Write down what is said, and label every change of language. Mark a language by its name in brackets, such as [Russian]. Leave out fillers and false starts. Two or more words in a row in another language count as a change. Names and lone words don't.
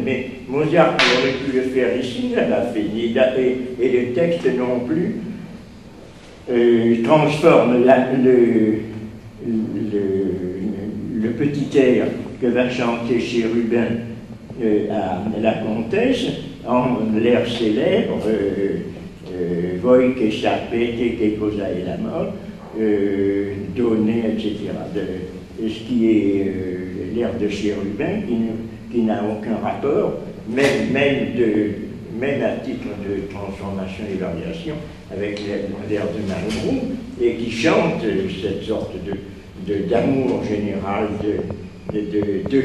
[French] Mais Mozart aurait pu le faire ici, il l'a fait, et le texte non plus transforme le petit air que va chanter Chérubin à la comtesse en l'air célèbre [Italian] Voi che sapete che cosa è l'amore, [French] donner, etc. Ce qui est l'air de Chérubin, qui n'a aucun rapport, même à titre de transformation et variation, avec l'air de Malmros, et qui chante cette sorte d'amour général, de